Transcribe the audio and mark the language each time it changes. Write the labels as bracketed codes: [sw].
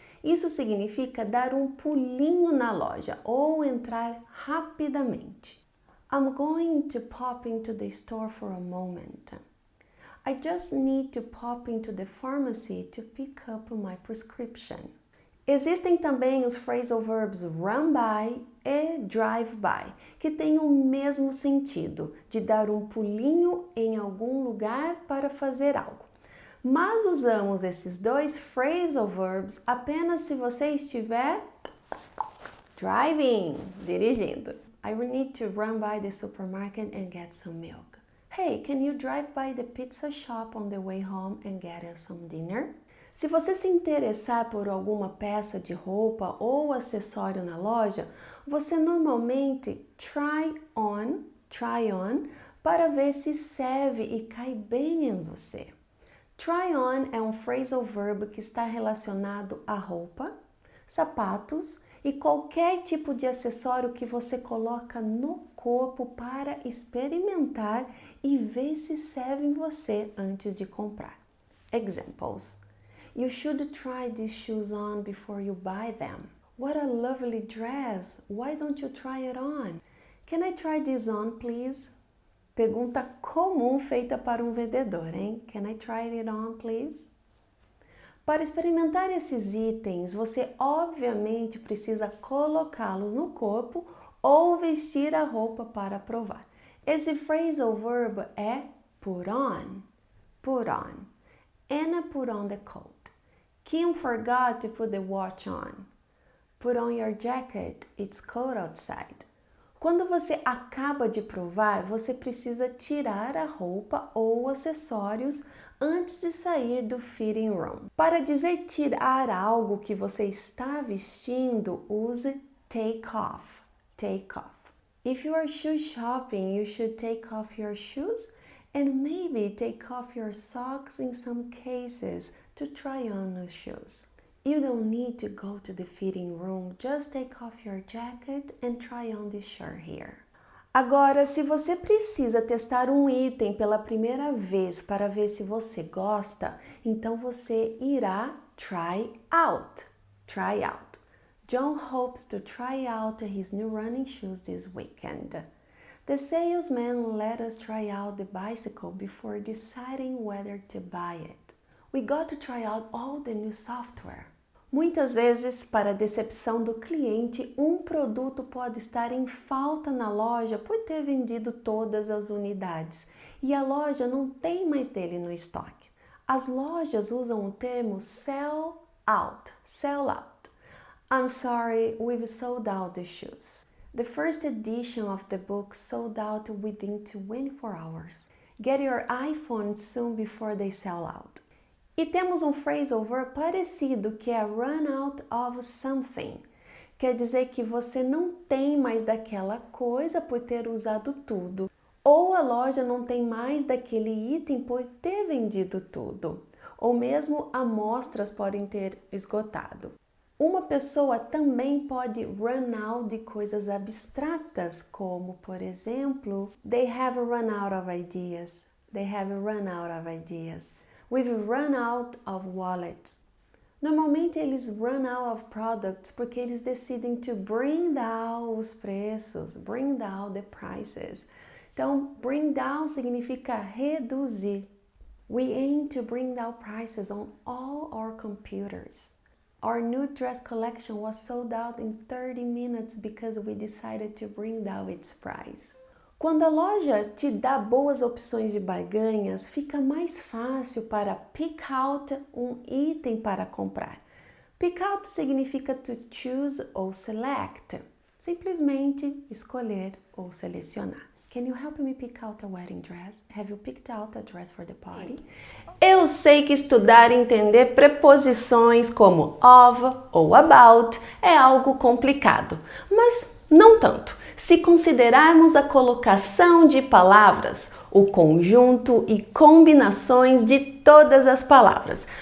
[pt] Isso significa dar um pulinho na loja ou entrar rapidamente. [en] I'm going to pop into the store for a moment. I just need to pop into the pharmacy to pick up my prescription. [pt] Existem também os phrasal verbs run by e drive by, que têm o mesmo sentido, de dar um pulinho em algum lugar para fazer algo. Mas usamos esses 2 phrasal verbs apenas se você estiver driving, dirigindo. [en] I will need to run by the supermarket and get some milk. Hey, can you drive by the pizza shop on the way home and get us some dinner? [pt] Se você se interessar por alguma peça de roupa ou acessório na loja, você normalmente try on para ver se serve e cai bem em você. Try on é um phrasal verb que está relacionado a roupa, sapatos e qualquer tipo de acessório que você coloca no corpo para experimentar e ver se serve em você antes de comprar. [en] Examples: you should try these shoes on before you buy them. What a lovely dress! Why don't you try it on? Can I try this on, please? [pt] Pergunta comum feita para um vendedor, hein? [en] Can I try it on, please? [pt] Para experimentar esses itens, você obviamente precisa colocá-los no corpo ou vestir a roupa para provar. Esse phrasal verb é put on. Put on. [en] Anna put on the coat. Kim forgot to put the watch on. Put on your jacket, it's cold outside. [pt] Quando você acaba de provar, você precisa tirar a roupa ou acessórios antes de sair do fitting room. Para dizer tirar algo que você está vestindo, use take off. [en] Take off. If you are shoe shopping, you should take off your shoes and maybe take off your socks in some cases to try on new shoes. You don't need to go to the fitting room, just take off your jacket and try on this shirt here. [pt] Agora, se você precisa testar um item pela primeira vez para ver se você gosta, então você irá try out. [en] Try out. John hopes to try out his new running shoes this weekend. The salesman let us try out the bicycle before deciding whether to buy it. We got to try out all the new software. [pt] Muitas vezes, para a decepção do cliente, um produto pode estar em falta na loja por ter vendido todas as unidades e a loja não tem mais dele no estoque. As lojas usam o termo sell out, sell out. [en] I'm sorry, we've sold out the shoes. The first edition of the book sold out within 24 hours. Get your iPhone soon before they sell out. [pt] E temos um phrasal verb parecido que é run out of something. Quer dizer que você não tem mais daquela coisa por ter usado tudo. Ou a loja não tem mais daquele item por ter vendido tudo. Ou mesmo amostras podem ter esgotado. Uma pessoa também pode run out de coisas abstratas, como, por exemplo, [en] they have run out of ideas. They have run out of ideas. We've run out of wallets. [pt] Normalmente eles [en] run out of products [pt] porque eles decidem [en] to bring down [pt] os preços, [en] bring down the prices. [pt] Então, bring down significa reduzir. [en] We aim to bring down prices on all our computers. Our new dress collection was sold out in 30 minutes because we decided to bring down its price. [pt] Quando a loja te dá boas opções de barganhas, fica mais fácil para pick out um item para comprar. Pick out significa to choose ou select, simplesmente escolher ou selecionar. [en] Can you help me pick out a wedding dress? Have you picked out a dress for the party? [pt] Eu sei que estudar e entender preposições como of ou about é algo complicado, mas não tanto. Se considerarmos a colocação de palavras, o conjunto e combinações de todas as palavras.